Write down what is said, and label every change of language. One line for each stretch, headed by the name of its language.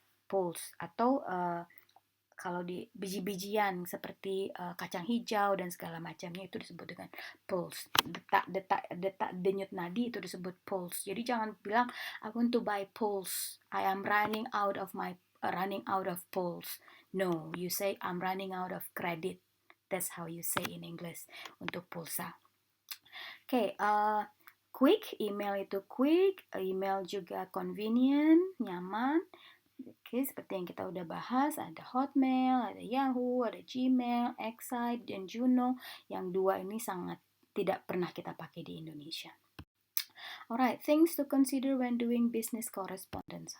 Indonesian: Pulse atau kalau di biji-bijian seperti kacang hijau dan segala macamnya itu disebut dengan pulse. Detak denyut nadi itu disebut pulse. Jadi jangan bilang
English: I want to buy pulse. I am running out of pulse. No, you say I'm running out of credit. That's how you say in English
Indonesian: untuk pulsa. Quick, email itu quick, email juga convenient, nyaman. Oke, seperti yang kita udah bahas, ada Hotmail, ada Yahoo, ada Gmail, Excite, dan Juno. Yang dua ini sangat tidak pernah kita pakai di Indonesia.
English: Alright, things to consider when doing business correspondence.